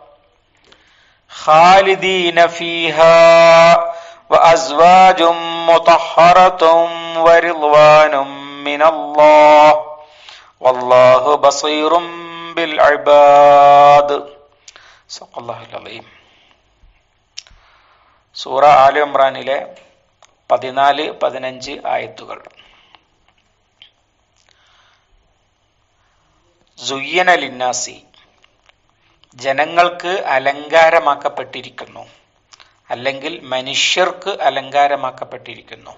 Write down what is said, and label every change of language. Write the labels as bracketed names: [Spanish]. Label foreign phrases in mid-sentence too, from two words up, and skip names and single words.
[Arabic] خالدين فيها وأزواج مطهرة ورضوان من الله والله بصير بالعباد. صدق الله العظيم. [Malayalam] സൂറ ആല ഇമ്രാനിലെ 14-15 ആയത്തുകൾ. [Arabic] زين للناس, [Malayalam] ജനങ്ങൾക്ക് അലങ്കാരമാക്കപ്പെട്ടിരിക്കുന്നു, അല്ലെങ്കിൽ മനുഷ്യർക്ക് അലങ്കാരമാക്കപ്പെട്ടിരിക്കുന്നു.